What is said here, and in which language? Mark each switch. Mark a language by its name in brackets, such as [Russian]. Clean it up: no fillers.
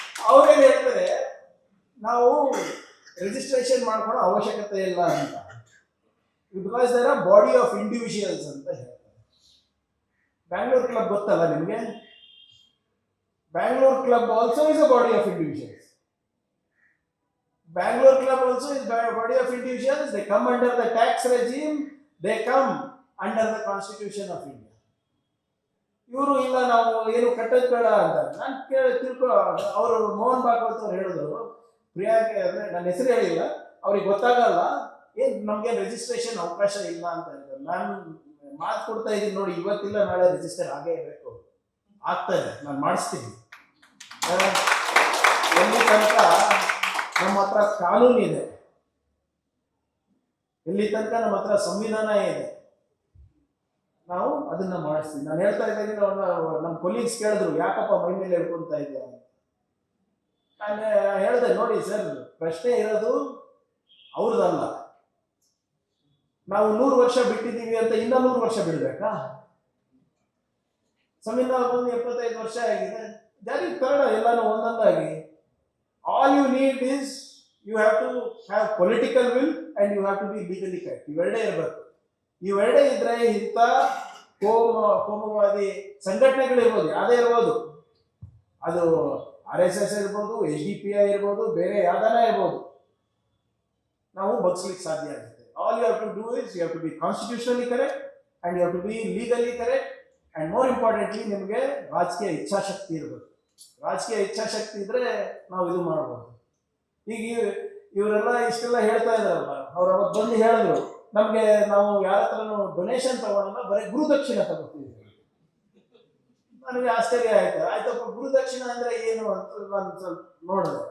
[Kannada] ಅವ್ರೇನ್ ಹೇಳ್ತಾರೆ, ನಾವು ರಿಜಿಸ್ಟ್ರೇಷನ್ ಮಾಡ್ಕೊಳ್ಳೋ ಅವಶ್ಯಕತೆ ಇಲ್ಲ ಅಂತ, [English] because there are body of individuals [Kannada] ಅಂತ ಹೇಳ್ತಾರೆ. [English] Bangalore club [Kannada] ಗೊತ್ತಲ್ಲ ನಿಮ್ಗೆ? [English] Bangalore club also is a body of individuals. Bangalore Club also is a body of individuals. They come under the tax regime. They come under the Constitution of India. [Kannada] ಇವರು ಇಲ್ಲ ನಾವು ಏನು ಕಟ್ಟೋದು ಬೇಡ ಅಂತ ನಾನು ಅವರು ಮೋಹನ್ ಭಾಗವತ್ ಅವ್ರು ಹೇಳಿದ್ರು, ಪ್ರಿಯಾಗೆ ಅಂದ್ರೆ ನನ್ನ ಹೆಸರು ಹೇಳಿಲ್ಲ, ಅವ್ರಿಗೆ ಗೊತ್ತಾಗಲ್ಲ, ನಮ್ಗೆ ರಿಜಿಸ್ಟ್ರೇಷನ್ ಅವಕಾಶ ಇಲ್ಲ ಅಂತ ಹೇಳ್ತಾರೆ. ನಾನು ಮಾತು ಕೊಡ್ತಾ ಇದ್ದೀನಿ ನೋಡಿ, ಇವತ್ತಿಲ್ಲ ನಾಳೆ ರಿಜಿಸ್ಟರ್ ಆಗೇ ಇರಬೇಕು. ಆಗ್ತದೆ, ನಾನು ಮಾಡಿಸ್ತೀನಿ. ಎಲ್ಲಿ ತನಕ ನಮ್ಮ ಹತ್ರ ಕಾನೂನು ಇದೆ, ಎಲ್ಲಿ ತನಕ ನಮ್ಮ ಹತ್ರ ಸಂವಿಧಾನ ಇದೆ, ನಾವು ಅದನ್ನ ಮಾಡಿಸ್ತೀವಿ. ನಾನು ಹೇಳ್ತಾ ಇದ್ದೀನಿ, ನಮ್ಮ ಕೊಲೀಗ್ಸ್ ಕೇಳಿದ್ರು ಯಾಕಪ್ಪ ಮೈ ಮೇಲೆ ಹೇಳ್ಕೊಂತ ಇದೆಯಾ ಅಂತ. ನಾನು ಹೇಳಿದೆ, ನೋಡಿ ಸರ್, ಪ್ರಶ್ನೆ ಇರೋದು ಅವ್ರದಲ್ಲ. ನಾವು 100 ವರ್ಷ ಬಿಟ್ಟಿದ್ದೀವಿ ಅಂತ ಇನ್ನ 100 ವರ್ಷ ಬಿಡ್ಬೇಕಾ? ಸಂವಿಧಾನ ಬಂದು 75 ವರ್ಷ ಆಗಿದೆ, ಜಾರಿಗೆ ತರೋಣ ಎಲ್ಲಾನು ಒಂದೊಂದಾಗಿ. [English] All you need is you have to have political will and you have to be legally correct. [Kannada] ಇವೆರಡೇ ಇರಬೇಕು. ಇವೆರಡೇ ಇದ್ರೆ ಇಂಥ ಕೋಮುವಾದಿ ಸಂಘಟನೆಗಳಿರ್ಬೋದು, ಯಾವುದೇ ಇರ್ಬೋದು, ಅದು RSS ಇರ್ಬೋದು, HDPI ಇರ್ಬೋದು, ಬೇರೆ ಯಾವ್ದಾನ ಇರ್ಬೋದು, ನಾವು ಬಗ್ಸ್ಲಿಕ್ಕೆ ಸಾಧ್ಯ ಆಗುತ್ತೆ. [English] All you have to do is you have to be constitutionally correct and you have to be legally correct and more importantly [Kannada] ನಿಮಗೆ ರಾಜಕೀಯ ಇಚ್ಛಾಶಕ್ತಿ ಇರಬೇಕು. ರಾಜಕೀಯ ಇಚ್ಛಾಶಕ್ತಿ ಇದ್ರೆ ನಾವು ಇದು ಮಾಡ್ಬೋದು. ಈಗ ಇವರೆಲ್ಲ ಇಷ್ಟೆಲ್ಲ ಹೇಳ್ತಾ ಇದಾರಲ್ಲ, ಅವ್ರು ಅವತ್ತು ಬಂದು ಹೇಳಿದ್ರು ನಮ್ಗೆ, ನಾವು ಯಾರ ಹತ್ರನೂ ಡೊನೇಷನ್ ತಗೊಳಲ್ಲ, ಬರೀ ಗುರುದಕ್ಷಿಣೆ ತಗೋತೀವಿ. ನನಗೆ ಆಶ್ಚರ್ಯ ಆಯ್ತು. ಆಯ್ತಪ್ಪ, ಗುರುದಕ್ಷಿಣೆ ಅಂದ್ರೆ ಏನು ಅಂತ ನಾನು ಸ್ವಲ್ಪ ನೋಡಿದೆ.